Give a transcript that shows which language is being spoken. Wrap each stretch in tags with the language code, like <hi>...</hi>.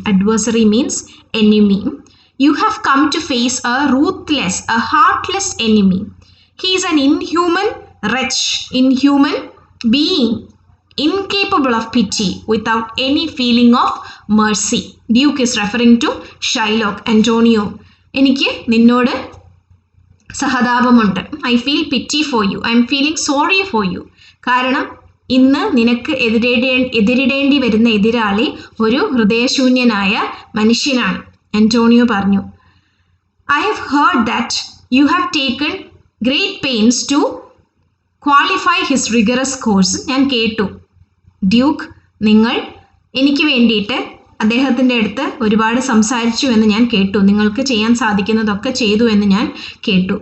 <en>Adversary means enemy. You have come to face a ruthless, a heartless enemy. He is an inhuman wretch, inhuman being, incapable of pity, without any feeling of mercy. Duke is referring to Shylock.</en> <ml>Antonio, എനിക്ക് നിന്നോട് സഹതാപമുണ്ട്.</ml> <en>I feel pity for you. I am feeling sorry for you.</en> <ml>കാരണം ഇന്ന് നിനക്ക് എതിരിടേണ്ടി വരുന്ന എതിരാളി ഒരു ഹൃദയശൂന്യനായ മനുഷ്യനാണ്. Antonio പറഞ്ഞു,</ml> <en>I have heard that you have taken great pains to qualify his rigorous course.</en> <ml>ഞാൻ കേട്ടു. ഡ്യൂക്ക്, നിങ്ങൾ എനിക്ക് വേണ്ടിയിട്ട് അദ്ദേഹത്തിൻ്റെ അടുത്ത് ഒരുപാട് സംസാരിച്ചു എന്ന് ഞാൻ കേട്ടു. നിങ്ങൾക്ക് ചെയ്യാൻ സാധിക്കുന്നതൊക്കെ ചെയ്തു എന്ന് ഞാൻ കേട്ടു.</ml>